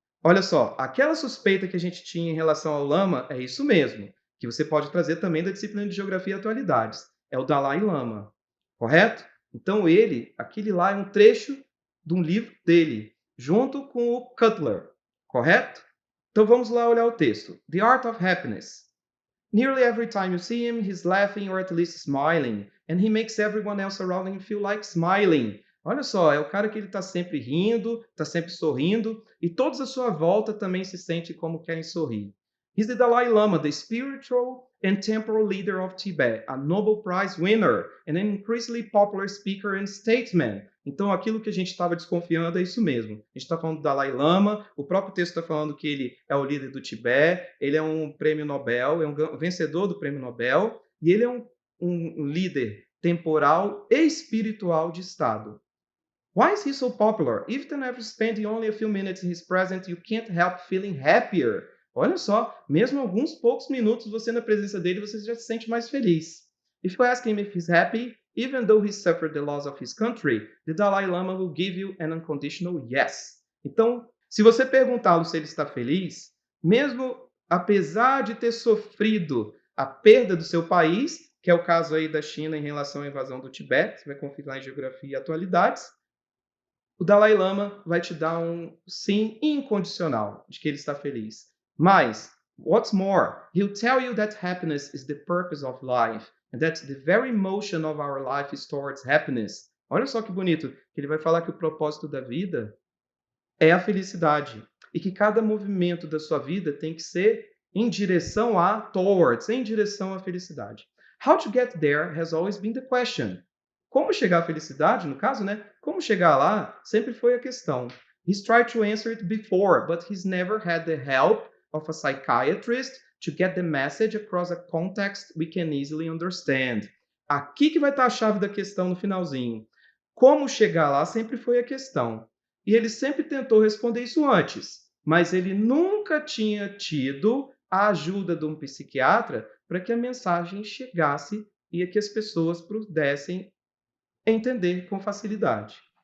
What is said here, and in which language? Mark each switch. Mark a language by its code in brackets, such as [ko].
[pt] Olha só, aquela suspeita que a gente tinha em relação ao Lama é isso mesmo, que você pode trazer também da disciplina de Geografia e Atualidades. É o Dalai Lama, correto? Então ele, aquele lá é um trecho de um livro dele, junto com o Cutler, correto? Então vamos lá olhar o texto. [en] The Art of Happiness. Nearly every time you see him, he's laughing or at least smiling, and he makes everyone else around him feel like smiling. [pt] Olha só, é o cara que ele está sempre rindo, está sempre sorrindo, e todos à sua volta também se sentem como querem sorrir. [en] He's the Dalai Lama, the spiritual and temporal leader of Tibet, a Nobel Prize winner, and an increasingly popular speaker and statesman. [pt] Então, aquilo que a gente estava desconfiando é isso mesmo. A gente está falando do Dalai Lama, o próprio texto está falando que ele é o líder do Tibete, ele é um prêmio Nobel, é um vencedor do prêmio Nobel, e ele é um líder temporal e espiritual de Estado. [en] Why is he so popular? Even after spending only a few minutes in his presence, you can't help feeling happier. [pt] Olha só, mesmo alguns poucos minutos você na presença dele, você já se sente mais feliz. [en] If you ask him if he's happy, even though he suffered the loss of his country, the Dalai Lama will give you an unconditional yes. [pt] Então, se você perguntá-lo se ele está feliz, mesmo apesar de ter sofrido a perda do seu país, que é o caso aí da China em relação à invasão do Tibete, você vai conferir lá em Geografia e Atualidades, o Dalai Lama vai te dar um sim incondicional de que ele está feliz. [en] Mas, what's more, he'll tell you that happiness is the purpose of life and that the very motion of our life is towards happiness. [pt] Olha só que bonito, que ele vai falar que o propósito da vida é a felicidade e que cada movimento da sua vida tem que ser em direção a towards, em direção à felicidade. [en] How to get there has always been the question. [pt] Como chegar à felicidade, no caso, né? Como chegar lá sempre foi a questão. [en] He's tried to answer it before, but he's never had the help of a psychiatrist to get the message across a context we can easily understand. [pt] Aqui que vai estar a chave da questão no finalzinho. Como chegar lá sempre foi a questão. E ele sempre tentou responder isso antes, mas ele nunca tinha tido a ajuda de um psiquiatra para que a mensagem chegasse e que as pessoas pudessem entender com facilidade.